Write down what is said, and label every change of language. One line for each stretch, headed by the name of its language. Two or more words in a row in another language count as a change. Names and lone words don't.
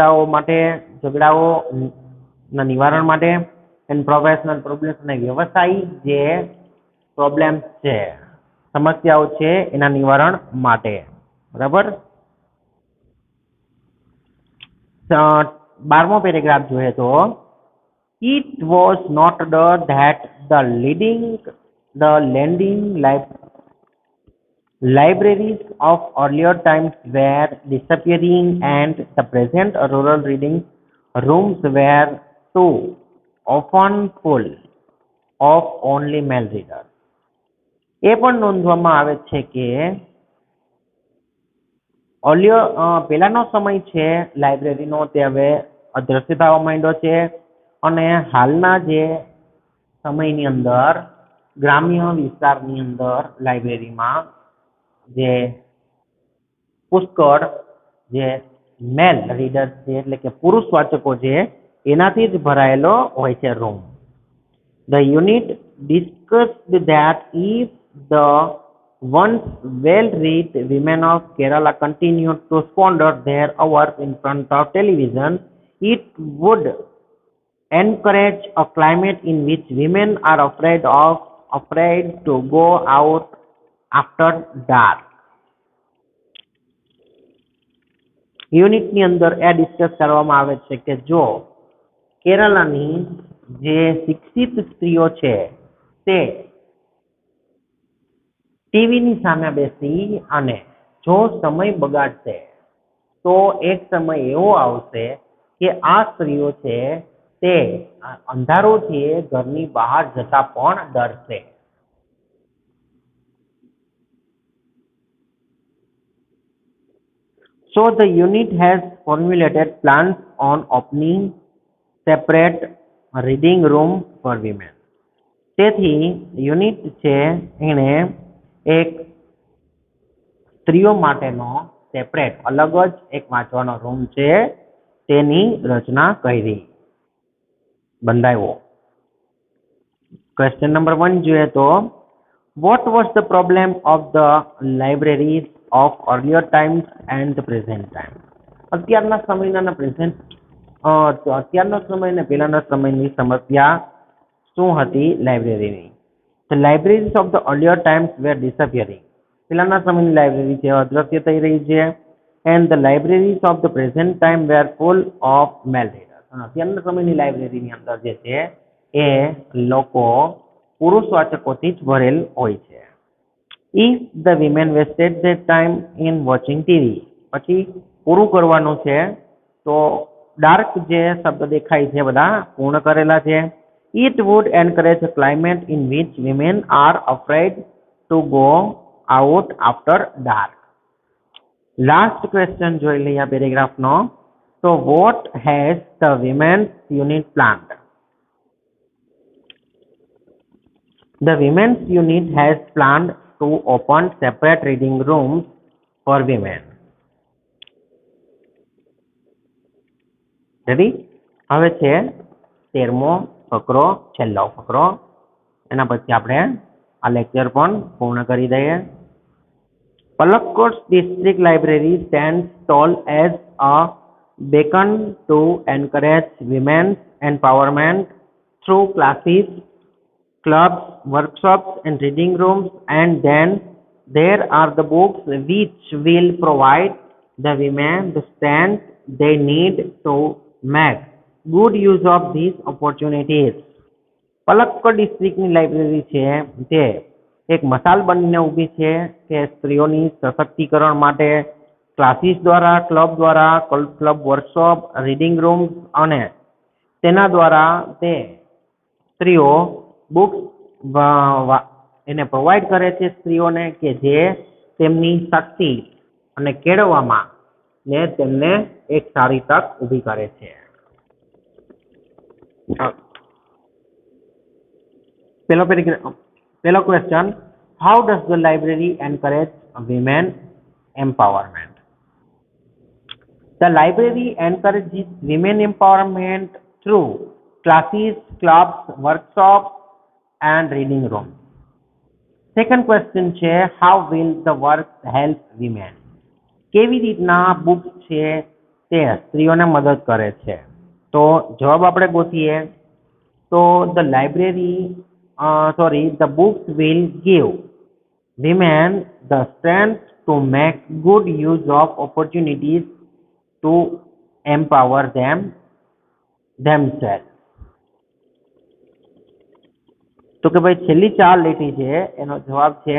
Gujarati: ઝઘડાઓના નિવારણ માટે,
English: and professional problems
Gujarati: અને વ્યવસાયિક જે પ્રોબ્લેમ્સ છે, સમસ્યાઓ છે એના નિવારણ માટે. બરાબર. 12મો પેરેગ્રાફ જોઈએ તો
English: it was noted that the lending libraries of earlier times were disappearing and the present rural reading rooms were too often full of only male readers.
Gujarati: એ પણ નોંધવામાં આવે છે કે પહેલાનો સમય છે લાઇબ્રેરીનો તે હવે અદ્રશ્ય થવા માંડ્યો છે અને હાલના જે સમયની અંદર ગ્રામ્ય વિસ્તારની અંદર લાઇબ્રેરીમાં જે પુષ્કળ જે
English: male readers
Gujarati: છે એટલે કે પુરુષ વાચકો છે એનાથી જ ભરાયેલો હોય છે રૂમ.
English: The unit discussed that if the once well-read women of Kerala continued to squander their hours in front of television, it would encourage a climate in which women are afraid to go out after dark.
Gujarati: યુનિટની અંદર એ ડિસ્કસ કરવામાં આવે છે કે જો કેરળની જે શિક્ષિત સ્ત્રીઓ છે તે ટીવીની સામે બેસી અને જો સમય બગાડશે તો એક સમય એવો આવશે કે આ સ્ત્રીઓ છે તે અંધારું છે ઘરની બહાર જતા પણ ડરશે.
English: So the unit has formulated plans on opening separate reading room for women.
Gujarati: તેથી યુનિટ છે એણે એક સ્ત્રીઓ માટેનો સેપરેટ અલગ જ એક વાંચવાનો રૂમ છે તેની રચના કરી બંધાવ્યો.
English: question number 1
Gujarati: જોઈએ તો
English: what was the problem of the libraries of earlier times and the present time?
Gujarati: અત્યારના સમયના પ્રેઝન્ટ અત્યારનો સમય અને પહેલાના સમયની સમસ્યા શું હતી લાઇબ્રેરીની?
English: The libraries of the earlier times were disappearing.
Gujarati: પહેલાના સમયની લાઇબ્રેરી છે અદ્રશ્ય થઈ રહી છે.
English: And the libraries of the present time were full of male readers.
Gujarati: અત્યારના સમયની લાઇબ્રેરીની અંદર જે છે એ લોકો પુરુષ વાચકોથી જ ભરેલ હોય છે.
English: If the women wasted their time in watching TV,
Gujarati: પછી પૂરું કરવાનું છે તો ડાર્ક જે શબ્દ દેખાય છે બધા પૂર્ણ કરેલા છે.
English: It would encourage a climate in which women are afraid to go out after dark. Last question
Gujarati: જોઈ લઈએ પેરેગ્રાફનો.
English: તો what has the women's unit planned? The women's unit has planned to open separate reading rooms for women. Ready?
Gujarati: હવે છે 13મો ફકરો, છેલ્લો ફકરો. એના પછી આપણે આ લેક્ચર પણ પૂર્ણ કરી દઈએ.
English: Palakkad District Library stands tall as a beacon to encourage women's empowerment through classes, clubs, workshops, and reading rooms. And then there are the books which will provide the women the strength they need to make good use of these opportunities.
Gujarati: પલક્કડ ડિસ્ટ્રિક્ટની લાઇબ્રેરી છે તે એક મસાલ બનીને ઊભી છે કે સ્ત્રીઓની સશક્તિકરણ માટે ક્લાસીસ દ્વારા, ક્લબ દ્વારા,
English: club workshop, reading rooms
Gujarati: અને તેના દ્વારા તે સ્ત્રીઓ બુક્સ એને પ્રોવાઈડ કરે છે સ્ત્રીઓને કે જે તેમની શક્તિ અને કેળવવામાં ને તેમને એક સારી તક ઊભી કરે છે.
English: Fellow question, how does the library encourage women empowerment? The library encourages women empowerment through classes, clubs, workshops and reading rooms. Second question છે, how will the work help women?
Gujarati: કેવી રીતના બુક્સ છે તે સ્ત્રીઓને મદદ કરે છે? તો જવાબ આપણે ગોતીએ તો
English: the books will give women the strength to make good use of opportunities to empower themselves.
Gujarati: તો કે ભાઈ છેલ્લી 4 લીટી છે એનો જવાબ છે.